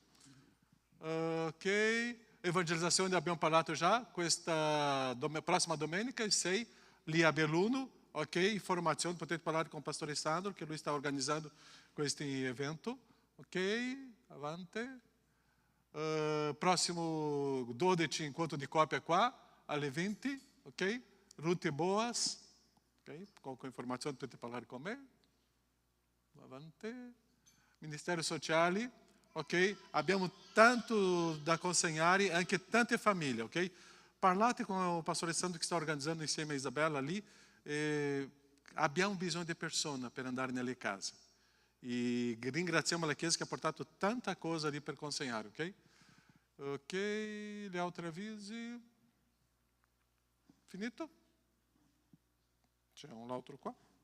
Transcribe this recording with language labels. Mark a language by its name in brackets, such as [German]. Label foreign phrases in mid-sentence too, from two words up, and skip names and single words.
[Italian] Ok, evangelizzazione abbiamo parlato già, questa prossima domenica, 6, lì a Belluno, ok? Informazione, potete parlare con il pastore Sandro, che lui sta organizzando questo evento, ok? Avanti. Prossimo 12, incontro di coppia qua, alle 20, ok? Ruth e Boas. Okay. Qualquer informazione potete parlare con me. Avanti. Ministério Sociale, ok? Abbiamo tanto da consegnare, anche tante famiglie, ok? [Portuguese] Parlate com o pastor Sandro que está [Italian] organizzando insieme a Isabella lì. Abbiamo bisogno di persone per andare nelle case. E ringraziamo la Chiesa che ha portato tanta cosa lì per consegnare, ok? Ok, gli altri avvisi. Finito? C'è un altro qua?